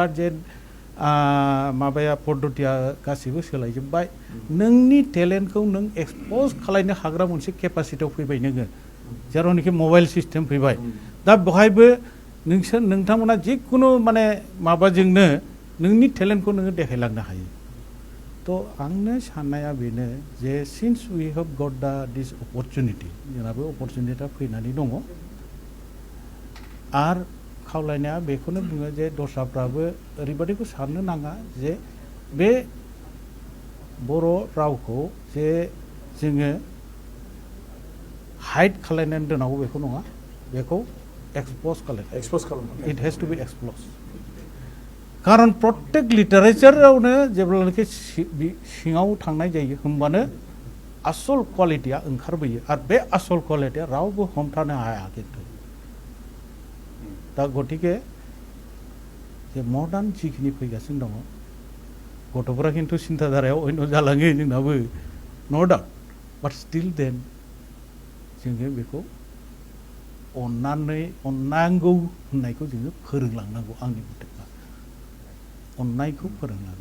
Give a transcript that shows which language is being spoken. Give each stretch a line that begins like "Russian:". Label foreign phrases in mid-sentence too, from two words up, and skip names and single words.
Bodo: जे माबाया पद्धतिया गासैबो सोलायजोब्बाय नोंनि टेलेन्टखौ नों एक्सप'ज खालायनो हाग्रा मोनसे केपासिटियाव फैबाय नोङो जेरावनोखि मबाइल सिस्टेम फैबाय दा बेवहायबो नोंथांमोना जिखुनु माने माबाजोंनो नोंनि टेलेन्टखौ नोङो देखायलांनो हायो तो आंनो साननाया बेनो जे
English: since we have got this opportunity
Bodo: जोंनाबो अपरचुनिटिया फैनानै दङ आरो खावलायनाया बेखौनो बुङो जे दस्राफ्राबो ओरैबादिखौ साननो नाङा जे बे बर' रावखौ जे जोङो हाइड खालायनानै दोननांगौ बेखौ नङा बेखौ एक्सप'ज खालाम
English: it has to be exposed
Bodo: खारन प्रत्येक लिटारेचारावनो जेब्लानोखि सिङाव थांनाय जायो होमबानो आसल क्वालिटिया ओंखारबोयो आरो बे आसल क्वालिटिया रावबो हमथानो हाया खिन्थु दा गतिके जे मडार्न जिखिनि फैगासिनो दङ गथ'फोरा खिन्थु सिन्थाधारायाव अন্য जालाङो जोंनाबो
English: no doubt but still then
Bodo: जोङो बेखौ अननांगौ होननायखौ जोङो फोरोंलांनांगौ आंनि मथेबा अननायखौ फोरोंलांनांगौ